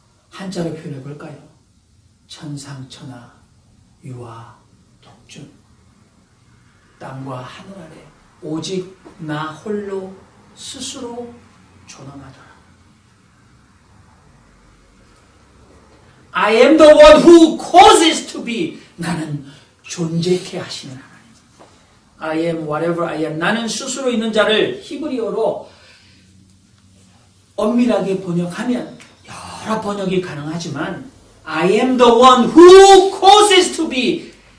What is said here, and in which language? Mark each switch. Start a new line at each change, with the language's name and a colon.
Korean: 한자로 표현해 볼까요? 천상천하 유아 독준. 땅과 하늘 아래 오직 나 홀로 스스로 존엄하더라.
English: I am the one who causes to be.
Korean: 나는 존재케 하시는 하나님.
English: I am whatever I am.
Korean: 나는 스스로 있는 자를 히브리어로 엄밀하게 번역하면 여러 번역이 가능하지만
English: I am the one who causes to be.